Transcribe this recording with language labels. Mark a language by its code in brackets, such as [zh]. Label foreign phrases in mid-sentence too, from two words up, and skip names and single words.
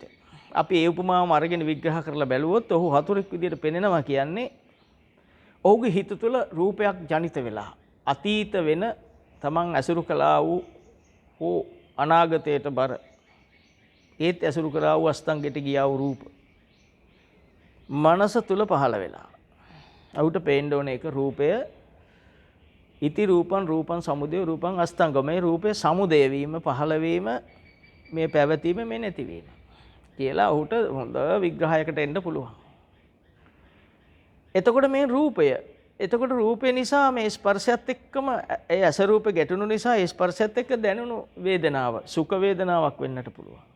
[si] අපි ඒ උපමාවම අරගෙන විග්‍රහ කරලා බැලුවොත් ඔහු හතුරෙක් විදියට පෙනෙනවා කියන්නේ ඔහුගේ හිත තුළ රූපයක් ජනිත වෙලා අතීත වෙන තමන් ඇසුරු කළා වූ අනාගතයට බර ඒත් ඇසුරු කළා වූ අස්තංගයට ගියා වූ රූප මනස තුළ පහළ වෙලා ඔහුට පේන්න ඕන එක රූපය [pi] ඉති රූපං රූපං සමුදය රූපං අස්තංග. [si] මේ රූපේ සමුදය වීම, පහළ වීම, මේ පැවතීම, මේ නැතිවීම කියලා ඔහුට හොඳ විග්‍රහයකට එන්න පුළුවන්. එතකොට මේ රූපය නිසා මේ ස්පර්ශයත් එක්කම ඒ ඇස රූපේ ගැටුණු නිසා ඒ ස්පර්ශයත් එක්ක දැනුණු වේදනාව සුඛ වේදනාවක් වෙන්නට පුළුවන්.